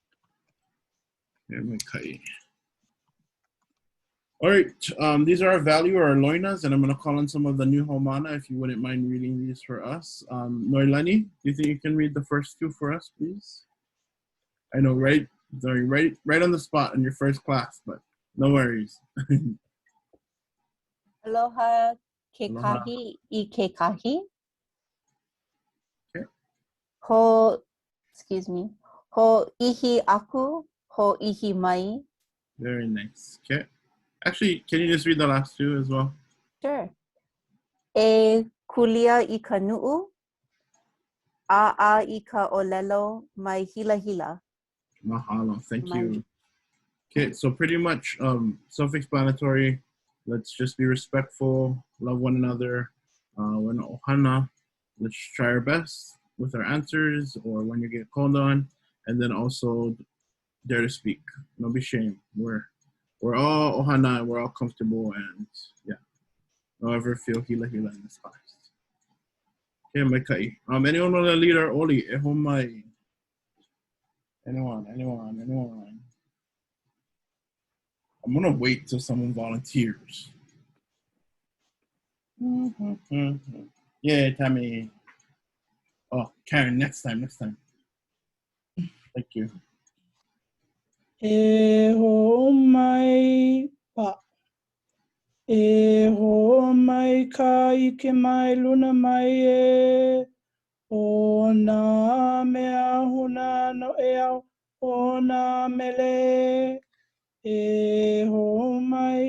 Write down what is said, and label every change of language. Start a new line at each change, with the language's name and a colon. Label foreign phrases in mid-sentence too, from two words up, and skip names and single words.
English: All right, these are our value or our loinas, and I'm going to call on some of the new Haumana if you wouldn't mind reading these for us. Noilani, do you think you can read the first 2 for us, please? I know, right? Sorry, right on the spot in your first class, but no worries.
Hawaiian: Aloha ke kahi I ke kahi.
English: Okay.
Hawaiian: Ho ihi aku, ho ihi mai.
English: Very nice. Okay. Actually, can you just read the last 2 as well? Sure.
Hawaiian: E kulia I ka nu'u, ʻAʻa I ka ʻōlelo mai hila hila.
English: Mahalo, thank you. Okay, so pretty much self-explanatory. Let's just be respectful, love one another. When ohana, let's try our best with our answers or when you get called on, and then also dare to speak. Don't be ashamed. We're all ohana and we're all comfortable, and yeah, don't ever feel hila hila in this class. Okay, mai kai. Anyone want to lead our oli?
Hawaiian: E homai.
English: Anyone. I'm gonna wait till someone volunteers. Yeah, Tammy. Oh, Karen, next time. Thank you.
Hawaiian: E ho mai pa. E ho mai ka ike mai luna mai e. O nā mea huna no e au. O nā mele. E ho mai.